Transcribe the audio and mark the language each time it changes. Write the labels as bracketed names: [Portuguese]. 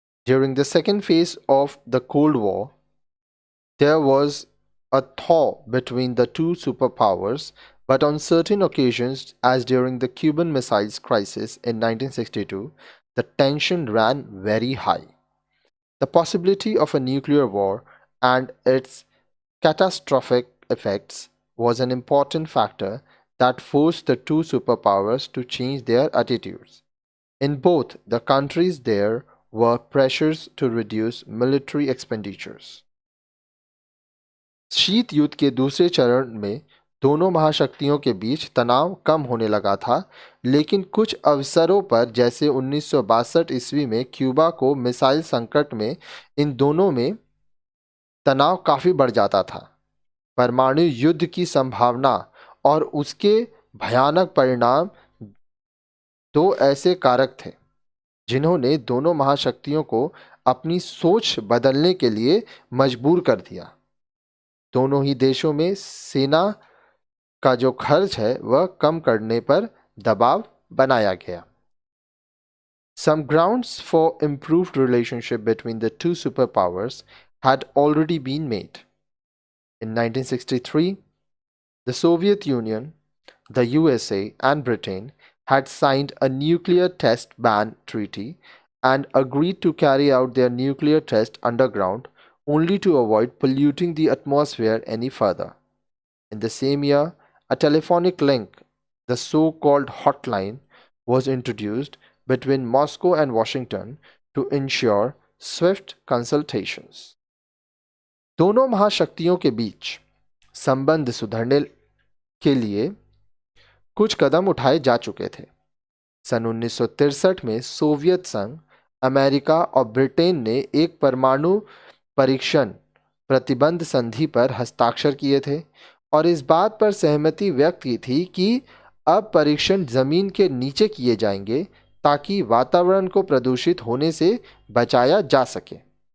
[English] During the second phase of the Cold War, there was a thaw between the two superpowers, but on certain occasions, as during the Cuban Missiles Crisis in 1962, the tension ran very high. The possibility of a nuclear war and its catastrophic effects was an important factor that forced the two superpowers to change their attitudes. In both the countries, there were pressures to reduce military expenditures. [Hindi] शीत युद्ध के दूसरे चरण में दोनों महाशक्तियों के बीच तनाव कम होने लगा था, लेकिन कुछ अवसरों पर जैसे 1962 ईस्वी में क्यूबा को मिसाइल संकट में इन दोनों में तनाव काफ़ी बढ़ जाता था। परमाणु युद्ध की संभावना और उसके भयानक परिणाम दो ऐसे कारक थे जिन्होंने दोनों महाशक्तियों को अपनी सोच बदलने के लिए मजबूर कर दिया। दोनों ही देशों में सेना का जो खर्च है वह कम करने पर दबाव बनाया गया। [English] Some grounds for improved relationship between the two superpowers had already been made. In 1963, the Soviet Union, the USA, and Britain had signed a nuclear test ban treaty and agreed to carry out their nuclear test underground only to avoid polluting the atmosphere any further. In the same year, a telephonic link, the so-called hotline, was introduced between Moscow and Washington to ensure swift consultations. [Hindi] दोनों महाशक्तियों के बीच संबंध सुधारने के लिए कुछ कदम उठाए जा चुके थे। सन 1963 में सोवियत संघ, अमेरिका और ब्रिटेन ने एक परमाणु परीक्षण प्रतिबंध संधि पर हस्ताक्षर किए थे और इस बात पर सहमति व्यक्त की थी कि अब परीक्षण जमीन के नीचे किए जाएंगे ताकि वातावरण को प्रदूषित होने से बचाया जा सके।